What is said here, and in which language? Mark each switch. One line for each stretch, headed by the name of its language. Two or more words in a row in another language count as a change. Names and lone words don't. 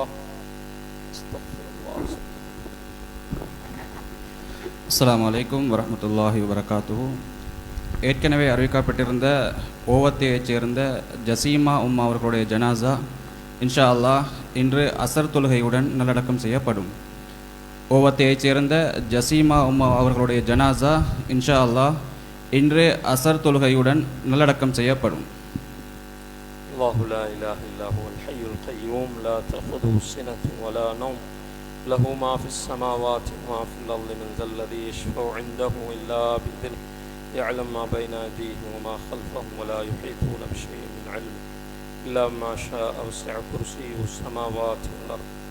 Arabic: استغفر الله. السلام عليكم ورحمة الله وبركاته.
Tamil: ஏற்கனவே அறிவிக்கப்பட்டிருந்த ஓவத்தையைச் சேர்ந்த ஜசீமா உம்மா அவர்களுடைய ஜனாசா
Arabic: إن شاء الله
Tamil: இன்று அசர் தொழுகையுடன் நல்லடக்கம் செய்யப்படும். ஓவத்தையைச் சேர்ந்த ஜசீமா உம்மா அவர்களுடைய ஜனாசா
Arabic: إن شاء الله
Tamil: இன்று அசர் தொழுகையுடன் நல்லடக்கம் செய்யப்படும்.
Arabic: الله لا إله إلا هو الحي القيوم لا تأخذه سنة ولا نوم له ما في السماوات وما في الأرض من ذا الذي يشفع عنده إلا بإذنه يعلم ما بين أيديهم وما خلفهم ولا يحيطون بشيء من علمه إلا ما شاء وسع كرسيه السماوات والأرض